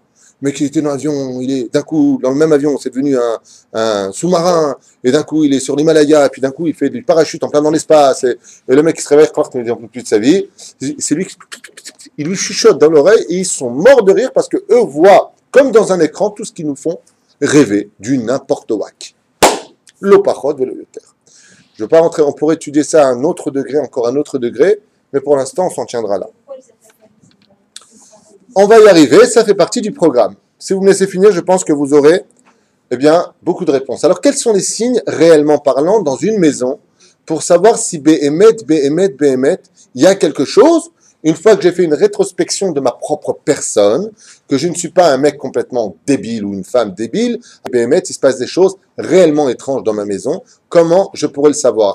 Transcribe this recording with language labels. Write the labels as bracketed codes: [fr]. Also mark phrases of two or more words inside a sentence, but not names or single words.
[fr] Mais qui était dans l'avion, il est d'un coup dans le même avion, c'est devenu un sous-marin, et d'un coup il est sur l'Himalaya, et puis d'un coup il fait du parachute en plein dans l'espace, et le mec il se réveille, croit qu'il n'en peut plus de sa vie. C'est lui qui il lui chuchote dans l'oreille, et ils sont morts de rire parce que eux voient, comme dans un écran, tout ce qu'ils nous font rêver du n'importe wack. [he] לא פחות ולא יותר. [fr] Je ne veux pas rentrer, on pourrait étudier ça à un autre degré, encore un autre degré, mais pour l'instant, on s'en tiendra là. On va y arriver, ça fait partie du programme. Si vous me laissez finir, je pense que vous aurez beaucoup de réponses. Alors, quels sont les signes, réellement parlant, dans une maison, pour savoir si Béhémet, il y a quelque chose, une fois que j'ai fait une rétrospection de ma propre personne, que je ne suis pas un mec complètement débile ou une femme débile, Béhémet, il se passe des choses réellement étranges dans ma maison, comment je pourrais le savoir?